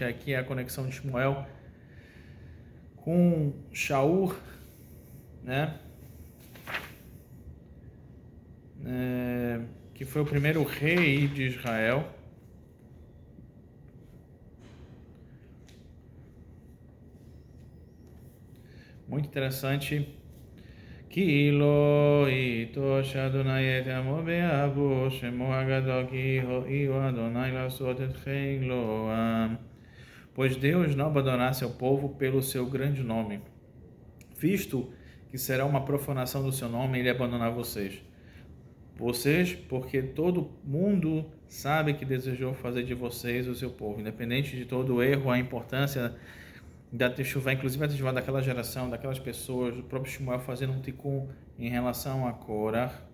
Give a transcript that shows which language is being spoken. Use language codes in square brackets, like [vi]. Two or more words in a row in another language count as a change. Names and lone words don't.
[pt] Aqui é a conexão de Shmuel com Shaul, né? Que foi o primeiro rei de Israel. Muito interessante. [he] כי לא יטוש אדוני את עמו באהבו, שמו הגדול כי הואיל אדוני לעשות את חילם. [pt] Pois Deus não abandonará seu povo pelo seu grande nome, visto que será uma profanação do seu nome ele abandonar vocês. Porque todo mundo sabe que desejou fazer de vocês o seu povo, independente de todo o erro, a importância da Teshuvah, inclusive a Teshuvah daquela geração, daquelas pessoas, o próprio Shmuel fazendo um tikkun em relação a Korah.